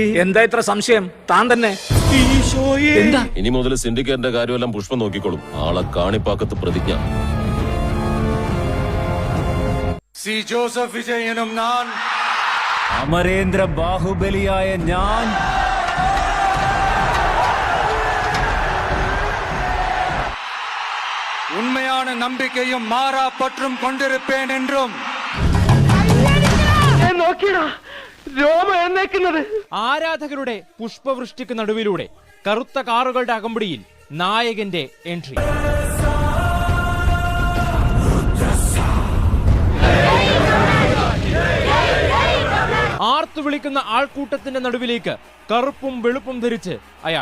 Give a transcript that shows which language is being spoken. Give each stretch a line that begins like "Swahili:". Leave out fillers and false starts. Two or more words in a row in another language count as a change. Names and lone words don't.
Malayalam: എന്താ ഇത്ര സംശയം? താൻ തന്നെ. എന്താ ഇനി മുതൽ സിൻഡിക്കേറ്റിന്റെ കാര്യമെല്ലാം പുഷ്പം നോക്കിക്കോളും. ആളെ കാണിപ്പാക്കത്ത് പ്രതിജ്ഞ. സി ജോസഫ് വിജയനും ഞാൻ, അമരേന്ദ്ര ബാഹുബലിയായ ഞാൻ,
Tamil: உண்மையான நம்பிக்கையும் மாறா பற்றும் கொண்டிருப்பேன் என்றும்.
Malayalam: ആരാധകരുടെ പുഷ്പവൃഷ്ടിക്ക് നടുവിലൂടെ കറുത്ത കാറുകളുടെ അകമ്പടിയിൽ നായകന്റെ എൻട്രി. ആർത്തു വിളിക്കുന്ന ആൾക്കൂട്ടത്തിന്റെ നടുവിലേക്ക് കറുപ്പും വെളുപ്പും ധരിച്ച് അയാൾ.